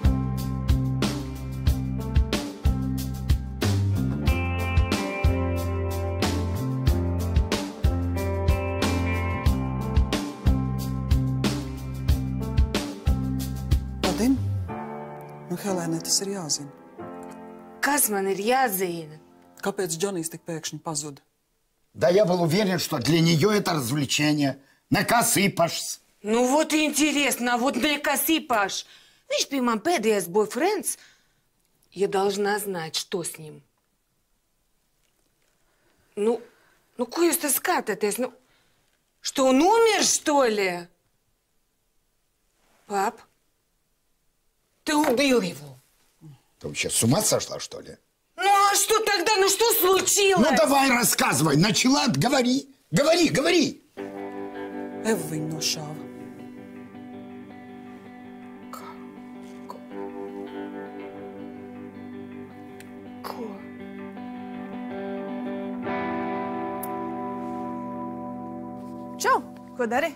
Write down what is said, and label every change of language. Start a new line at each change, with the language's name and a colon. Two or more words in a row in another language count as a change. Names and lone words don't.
Latvian: Vadim? Nu, Helēnai tas ir jāzina. Kas man ir jāzina? Kāpēc Džonijs tik pēkšņi pazuda?
Russian: Да я был уверен, что для нее это развлечение. Накосыпашься. Nu, вот интересно, вот накосыпаш.
Latvian: Viņš bija man pēdējais бойфрендс.
Russian: Я должна знать, что с ним. Ну,
Latvian: ko jūs te skatāties? Nu,
Russian: что он умер, что ли? Пап, ты убил его. Ты вообще с ума сошла, что ли? Ну, а что тогда? Ну, что случилось? Ну, давай рассказывай. Начала, говори. Говори, говори.
Latvian: Eva viņu nošāva. Ko? Čau, ko dari?